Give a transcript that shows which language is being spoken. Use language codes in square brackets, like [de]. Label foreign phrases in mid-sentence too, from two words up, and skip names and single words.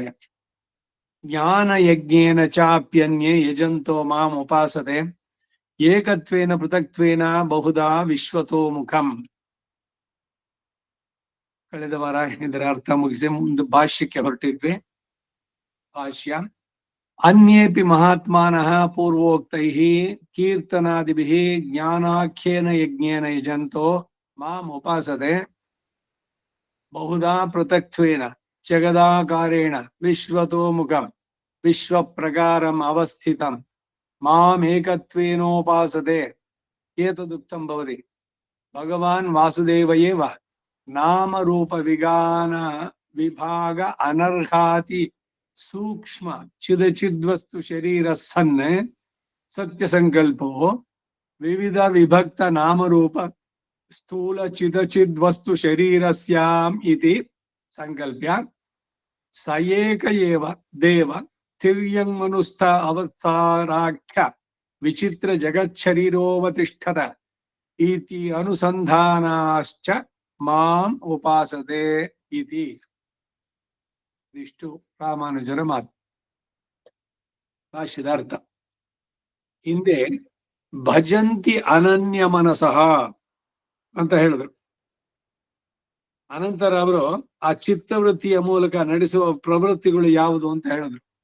[sa] ಜ್ಞಾನ ಯಜ್ಞೇನ ಚಾಪ್ಯನ್ಯೇ ಯಜಂತೋ ಮಾಂ ಉಪಾಸತೆ ಏಕತ್ವೇನ ಪೃಥಕ್ತ್ವೇನ ಬಹುಧಾ ವಿಶ್ವತೋ ಮುಖಂ. [kn] ಕಳೆದ ವಾರ ಇದರ ಅರ್ಥ ಮುಗಿಸಿ ಒಂದು ಭಾಷ್ಯಕ್ಕೆ ಹೊರಟಿದ್ವಿ. [sa] ಭಾಷ್ಯ: ಅನ್ಯೇಪಿ ಮಹಾತ್ಮಾನಃ ಪೂರ್ವೋಕ್ತೈಃ ಕೀರ್ತನಾದಿಭಿಃ ಜ್ಞಾನಾಖ್ಯೇನ ಯಜ್ಞೇನ ಯಜಂತೋ ಮಾಂ ಉಪಾಸತೆ ಬಹುಧಾ ಪೃಥಕ್ತ್ವೇನ ಜಗದಾಕಾರೇಣ ವಿಶ್ವತೋ ಮುಖಂ ವಿಶ್ವಪ್ರಕಾರಂ ಅವಸ್ಥಿತಂ ಮಾಮೇಕತ್ವೇನೋಪಾಸತೆ ಏತದುಕ್ತಂ ಭವತಿ. ಭಗವಾನ್ ವಾಸುದೇವ ಏವ ನಾಮರೂಪ ವಿಭಾಗ ಅನರ್ಹಾತಿ ಸೂಕ್ಷ್ಮ ಚಿದಚಿದ್ವಸ್ತು ಶರೀರ ಸನ್ ಸತ್ಯ ಸಂಕಲ್ಪೋ ವಿವಿಧ ವಿಭಕ್ತ ನಾಮರೂಪ ಸ್ಥೂಲ ಚಿದಚಿದ್ವಸ್ತು ಶರೀರಸ್ಯಾಂ ಇತಿ ಸಂಕಲ್ಪ್ಯ ಸ ಏಕ ಏವ ದೇವ ತಿರ್ಯಂಮನುಸ್ಥ ಅವತಾರಾಖ್ಯ ವಿಚಿತ್ರ ಜಗಚ್ಛರೀರೋವತಿಷ್ಠತ ಇತಿ ಅನುಸಂಧಾನಾಶ್ಚ ಮಾಂ ಉಪಾಸತೆ ಇತಿ. [kn] ಇಷ್ಟು ರಾಮಾನುಜರ ಮಾತು. ಭಾಷ್ಯದ ಅರ್ಥ: ಹಿಂದೆ [sa] ಭಜಂತಿ ಅನನ್ಯ ಮನಸಃ [kn] ಅಂತ ಹೇಳಿದ್ರು. ಅನಂತರ ಅವರು ಆ ಚಿತ್ತವೃತ್ತಿಯ ಮೂಲಕ ನಡೆಸುವ ಪ್ರವೃತ್ತಿಗಳು ಯಾವುದು ಅಂತ ಹೇಳಿದ್ರು.